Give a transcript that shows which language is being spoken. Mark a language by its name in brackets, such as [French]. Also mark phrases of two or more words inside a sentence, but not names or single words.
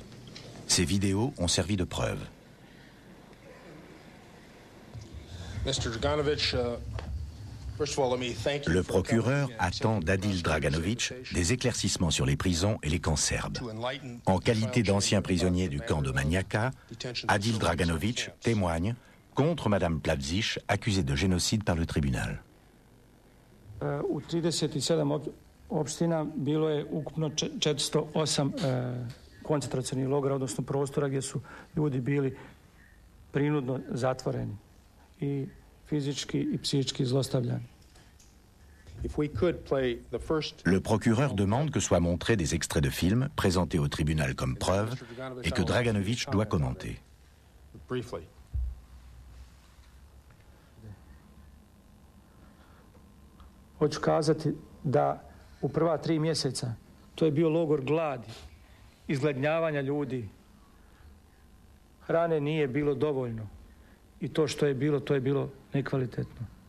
[French] Ces vidéos ont servi de preuve. Le procureur attend d'Adil Draganović des éclaircissements sur les prisons et les camps serbes. En qualité d'ancien prisonnier du camp de Manjaka, Adil Draganović témoigne contre Madame Plavšić, accusée de génocide par le tribunal. [Bosnian] U 37 opština bilo je ukupno 408 koncentracionih logora, odnosno prostora gdje su ljudi bili prinudno zatvoreni i fizički i psihički zlostavljani. [French] Le procureur demande que soient montrés des extraits de films présentés au tribunal comme preuve et que Draganović doit commenter. [Bosnian] Hoću kazati da u prva 3 mjeseca to je bio logor gladi, izgladnjavanja ljudi. Hrane nije bilo dovoljno i to što je bilo, to je bilo nekvalitetno.